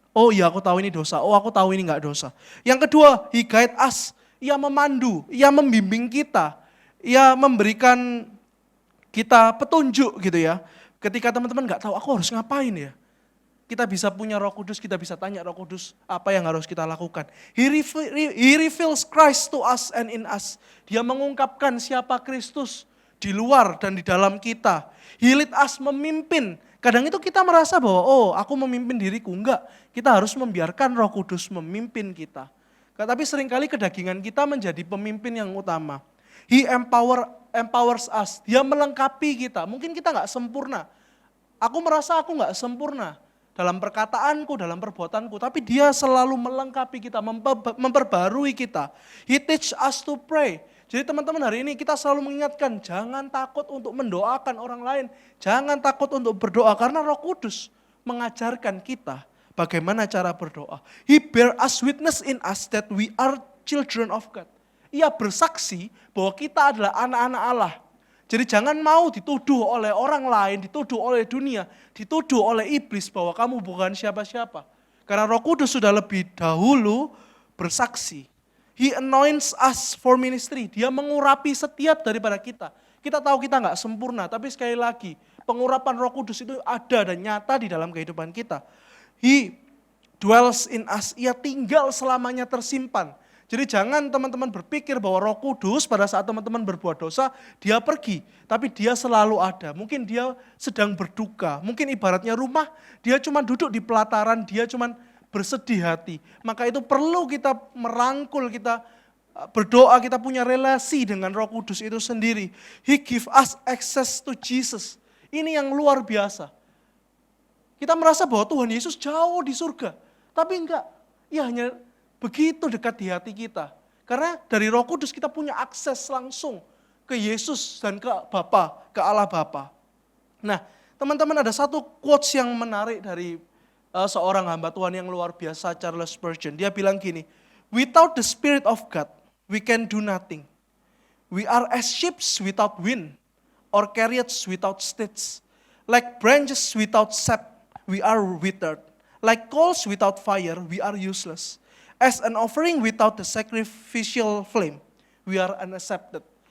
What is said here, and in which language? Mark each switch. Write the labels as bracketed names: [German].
[Indonesian] Oh iya, aku tahu ini dosa. Oh, aku tahu ini nggak dosa. Yang kedua, [English] He guide us. [Indonesian] Ia memandu, ia membimbing kita. Ia memberikan kita petunjuk gitu ya. Ketika teman-teman nggak tahu aku harus ngapain ya. Kita bisa punya Roh Kudus, kita bisa tanya Roh Kudus apa yang harus kita lakukan. [English] He reveals Christ to us and in us. [Indonesian] Dia mengungkapkan siapa Kristus di luar dan di dalam kita. [English] He lead us [Indonesian] memimpin Kadang itu kita merasa bahwa, oh aku memimpin diriku. Enggak, kita harus membiarkan Roh Kudus memimpin kita. Tapi seringkali kedagingan kita menjadi pemimpin yang utama. [English] He empowers us, [Indonesian] dia melengkapi kita. Mungkin kita nggak sempurna. Aku merasa aku nggak sempurna dalam perkataanku, dalam perbuatanku. Tapi dia selalu melengkapi kita, memperbarui kita. [English] He teach us to pray. [Indonesian] Jadi teman-teman hari ini kita selalu mengingatkan, jangan takut untuk mendoakan orang lain. Jangan takut untuk berdoa, karena Roh Kudus mengajarkan kita bagaimana cara berdoa. [English] He bear us witness in us that we are children of God. [Indonesian] Ia bersaksi bahwa kita adalah anak-anak Allah. Jadi jangan mau dituduh oleh orang lain, dituduh oleh dunia, dituduh oleh iblis bahwa kamu bukan siapa-siapa. Karena Roh Kudus sudah lebih dahulu bersaksi. [English] He anoints us for ministry. [Indonesian] Dia mengurapi setiap daripada kita. Kita tahu kita nggak sempurna, tapi sekali lagi pengurapan Roh Kudus itu ada dan nyata di dalam kehidupan kita. [English] He dwells in us. [Indonesian] Ia tinggal selamanya tersimpan. Jadi jangan teman-teman berpikir bahwa Roh Kudus pada saat teman-teman berbuat dosa, dia pergi. Tapi dia selalu ada. Mungkin dia sedang berduka. Mungkin ibaratnya rumah, dia cuma duduk di pelataran, dia cuma bersedih hati. Maka itu perlu kita merangkul, kita berdoa, kita punya relasi dengan Roh Kudus itu sendiri. [English] He give us access to Jesus. [Indonesian] Ini yang luar biasa. Kita merasa bahwa Tuhan Yesus jauh di surga. Tapi enggak, ia hanya begitu dekat di hati kita. Karena dari Roh Kudus kita punya akses langsung ke Yesus dan ke Bapa, ke Allah Bapa. Nah, teman-teman, ada satu quotes yang menarik dari seorang hamba Tuhan yang luar biasa, Charles Spurgeon. Dia bilang gini, [English] without the Spirit of God, we can do nothing. We are as ships without wind, or chariots without steeds. Like branches without sap, we are withered. Like coals without fire, we are useless. As an offering without the sacrificial flame, we are unaccepted.